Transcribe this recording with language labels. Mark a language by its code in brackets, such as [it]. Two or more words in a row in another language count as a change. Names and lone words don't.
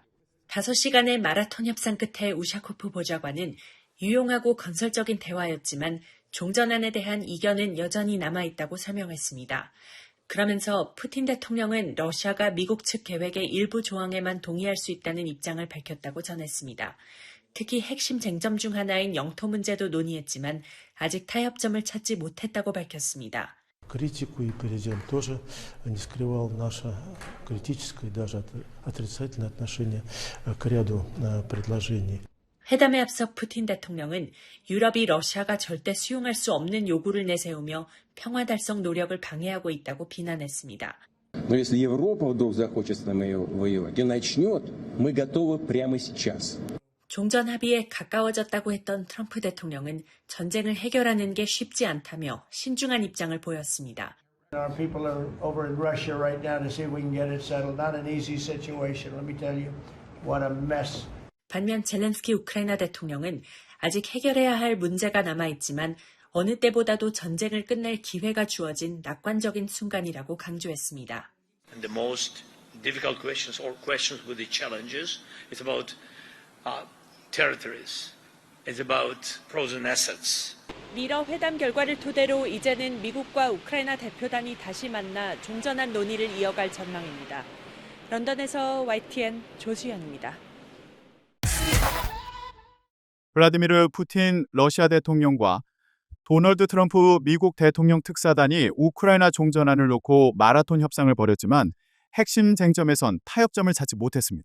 [ko] 5시간의 마라톤 협상 끝에 우샤코프 보좌관은 유용하고 건설적인 대화였지만 종전안에 대한 이견은 여전히 남아있다고 설명했습니다. 그러면서 푸틴 대통령은 러시아가 미국 측 계획의 일부 조항에만 동의할 수 있다는 입장을 밝혔다고 전했습니다. 특히 핵심 쟁점 중 하나인 영토 문제도 논의했지만 아직 타협점을 찾지 못했다고 밝혔습니다. [ru] Критику и президент тоже не скрывал наше критическое и даже отрицательное отношение к ряду предложений. [ko] 회담에 앞서 푸틴 대통령은 유럽이 러시아가 절대 수용할 수 없는 요구를 내세우며 평화 달성 노력을 방해하고 있다고 비난했습니다. [ru] Но если Европа вдруг захочет с нами воевать и начнет, мы готовы прямо сейчас. [ko] 종전 합의에 가까워졌다고 했던 트럼프 대통령은 전쟁을 해결하는 게 쉽지 않다며 신중한 입장을 보였습니다. [en] Our people are over in Russia right now to see if we can get it settled. Not an easy situation. Let me tell you, what a mess. [ko] 반면 젤렌스키 우크라이나 대통령은 아직 해결해야 할 문제가 남아있지만 어느 때보다도 전쟁을 끝낼 기회가 주어진 낙관적인 순간이라고 강조했습니다. [en] And the most difficult questions or questions with the challenges is about territories. It's about frozen assets. [ko] 미러 회담 결과를 토대로 이제는 미국과 우크라이나 대표단이 다시 만나 종전한 논의를 이어갈 전망입니다. 런던에서 YTN 조수연입니다. 블라디미르 푸틴 러시아 대통령과 도널드 트럼프 미국 대통령 특사단이 우크라이나 종전안을 놓고 마라톤 협상을 벌였지만 핵심 쟁점에선 타협점을 찾지 못했습니다.